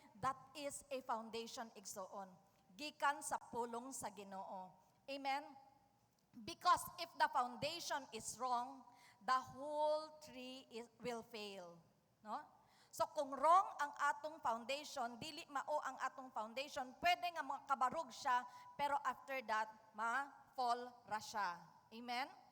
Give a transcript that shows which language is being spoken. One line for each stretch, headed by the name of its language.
English: That is a foundation igsoon.
Cebuano: Gikan sa pulong sa Ginoo. Amen?
English: Because if the foundation is wrong, the whole tree will fail.
Cebuano: No? So kung wrong ang atong foundation, dili mao ang atong foundation, pwede nga makabarog siya, pero
English: after that,
Cebuano: ma-fall ra siya. Amen?